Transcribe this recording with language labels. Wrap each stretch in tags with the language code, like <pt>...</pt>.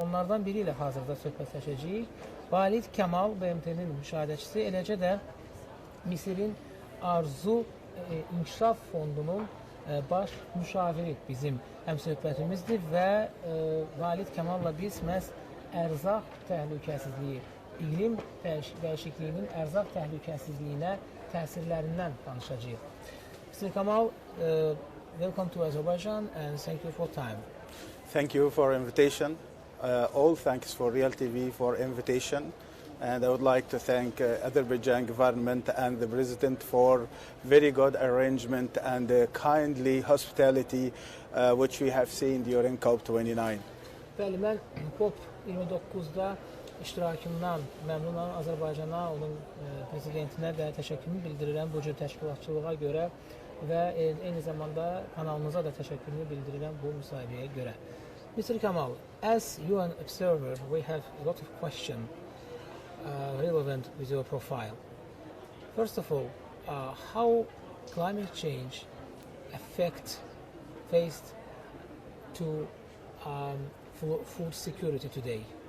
<az>Onlardan biri ilə hazırda söhbətləşəcəyik. Valid Kamal, BMT-nin müşahidəçisi, eləcə də Misirin Arzu İnkişaf fondunun baş müşaviri bizim həmsöhbətimizdir və Valid Kamalla biz məhz ərzaq təhlükəsizliyi, iqlim dəyişikliyinin ərzaq təhlükəsizliyinə təsirlərindən danışacağıq.</az> <en>Mr. Kamal, welcome to Azerbaijan and thank you for time. Thank you for invitation. All thanks for Real TV for invitation. And I would like to thank Azerbaijan government and the president for very good arrangement and kindly hospitality which we have seen during COP29.</en> <az>Bəli, mən COP29-da iştirakımdan məmnunam. Azərbaycana, onun prezidentinə də təşəkkürümü bildirirəm bu cür təşkilatçılığa görə və eyni zamanda kanalımıza da təşəkkürümü bildirirəm bu müsahibəyə görə.</az> <en>Mr. Kamal, as you an observer, we have a lot of questions relevant with your profile. First of all, how climate change affects faced to food security today?</en>